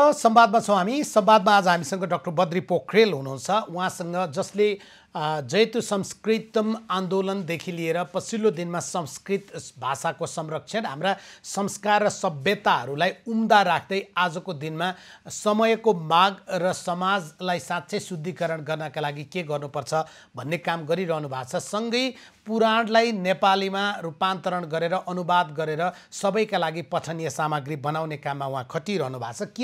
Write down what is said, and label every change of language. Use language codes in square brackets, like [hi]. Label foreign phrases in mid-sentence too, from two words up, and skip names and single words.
[ne] संवादमा छौँ हामी। संवादमा आज हामीसँग डाक्टर बद्री पोखरेल हुनुहुन्छ। उहाँसँग जसले जयतु संस्कृतम आन्दोलनदेखि लिएर पछिल्लो दिनमा संस्कृत भाषाको संरक्षण, हाम्रा संस्कार र सभ्यताहरूलाई उम्दा राख्दै आजको दिनमा समयको माग र समाजलाई साँच्चै शुद्धिकरण गर्नका लागि के गर्नुपर्छ भन्ने काम गरिरहनु भएको छ। सँगै पुराणलाई नेपालीमा रूपान्तरण गरेर अनुवाद गरेर सबैका लागि पठनीय सामग्री बनाउने काममा उहाँ खटिरहनु भएको छ।